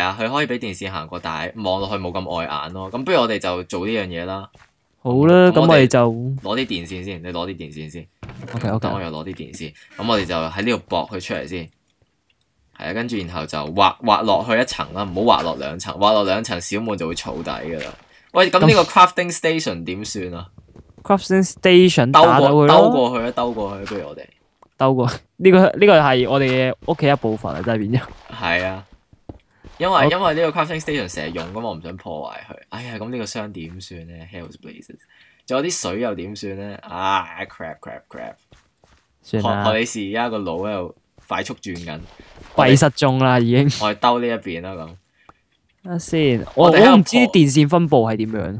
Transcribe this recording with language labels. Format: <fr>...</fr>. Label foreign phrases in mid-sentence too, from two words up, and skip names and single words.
<yue>係啊，佢可以俾電視行過，但係望落去冇咁礙眼咯。咁不如我哋就做呢樣嘢啦。好啦，咁我哋就攞啲電線先，你攞啲電線先。 OK。等我又攞啲電線，咁我哋就喺呢度駁佢出嚟先。係啊，跟住然後就滑落去一層啦，唔好滑落兩層，滑落兩層小滿就會燥底噶啦。喂，咁呢個</yue> <en>crafting station</en> <yue>點算啊</yue> <en>？crafting station 兜</en> <yue>過去啊，兜過去，不如我哋兜過呢個係我哋嘅屋企一部分啊，真係變咗。係啊，因為呢個</yue> <en>crafting station</en> <yue>成日用，咁我唔想破壞佢。哎呀，咁呢個箱點算咧 ？</yue> <en>Hell's Blazes，</en> <yue>仲有啲水又點算咧？啊 crap！算啦。何李士而家個腦喺度快速轉緊。閉塞中啦，已經。我哋兜呢一邊啦，咁。等下先，我唔知電線分佈係點樣。</yue>